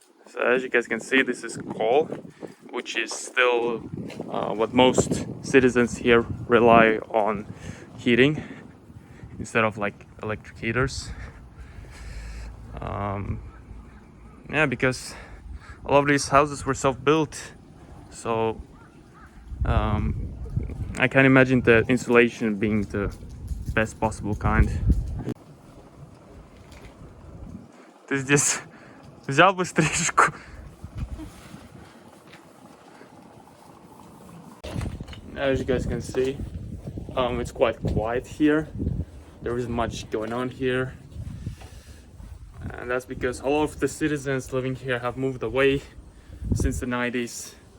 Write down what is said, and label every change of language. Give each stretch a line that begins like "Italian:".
English: So as you guys can see, this is coal, which is still what most citizens here rely on heating instead of like electric heaters. Yeah, because a lot of these houses were self-built, so I can imagine the insulation being the best possible kind.
Russian: Ты здесь взял бы стрижку?
English: As you guys can see, it's quite quiet here. There isn't much going on here. And that's because a lot of the citizens living here have moved away since the 90s.